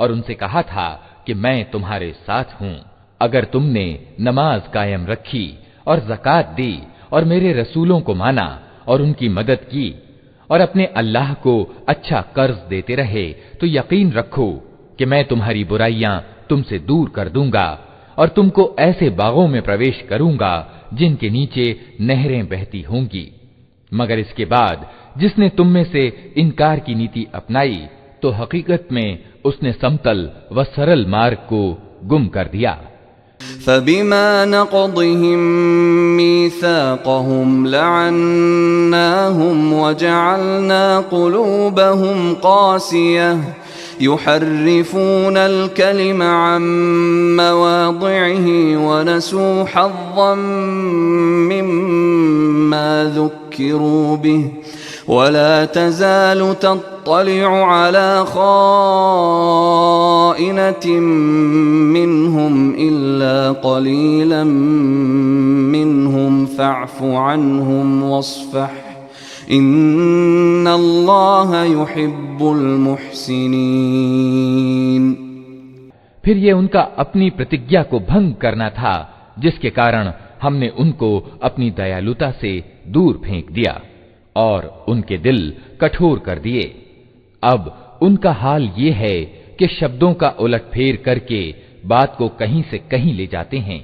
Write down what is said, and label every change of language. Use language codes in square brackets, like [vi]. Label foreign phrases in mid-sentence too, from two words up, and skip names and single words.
[hi] उनसे कहा था कि मैं तुम्हारे साथ हूं अगर तुमने नमाज कायम रखी और ज़कात दी और मेरे रसूलों को माना और उनकी मदद की और अपने अल्लाह को अच्छा कर्ज देते रहे तो यकीन रखो कि मैं तुम्हारी बुराइयां तुमसे दूर कर दूंगा और तुमको ऐसे बागों में प्रवेश करूंगा जिनके नीचे नहरें बहती होंगी। मगर इसके बाद जिसने तुम में से इनकार की नीति अपनाई तो हकीकत में उसने समतल व सरल मार्ग को गुम कर दिया। [ar] فبما نقضهم ميثاقهم لعناهم وجعلنا قلوبهم قاسية يحرفون الكلم عن مواضعه ونسوا حظا مما ذكروا به ولا تزال تطلع على خائنة منهم إلا قليلا منهم فاعف عنهم واصفح إن الله يحب المحسنين. [hi] फिर ये उनका अपनी प्रतिज्ञा को भंग करना था जिसके कारण हमने उनको अपनी दयालुता से दूर फेंक दिया और उनके दिल कठोर कर दिए। अब उनका हाल ये है कि शब्दों का उलटफेर करके बात को कहीं से कहीं ले जाते हैं।